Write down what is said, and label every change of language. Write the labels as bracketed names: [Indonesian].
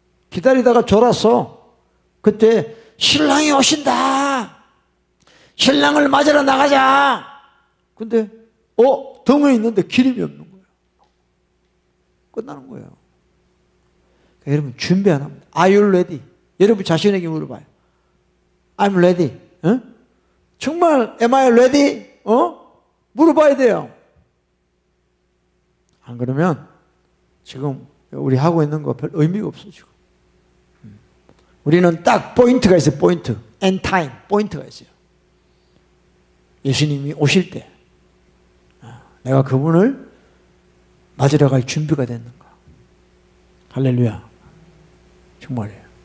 [Korean] 기다리다가 졸았어. 그때 신랑이 오신다. 신랑을 맞으러 나가자. 근데 등에 있는데 기름이 없는 거예요. 끝나는 거예요. 그러니까 여러분 준비 안 합니다. [English] Are you ready? [Korean] 여러분 자신에게 물어봐요. [English] I'm ready. [Korean] 정말 [English] am I ready? [Korean] 물어봐야 돼요. 안 그러면 지금 우리 하고 있는 거 별 의미가 없어 지금. 우리는 딱 포인트가 있어요. 포인트. end time. 포인트가 있어요. 예수님이 오실 때 내가 그분을 맞으러 갈 준비가 됐는가. 할렐루야. 정말이에요.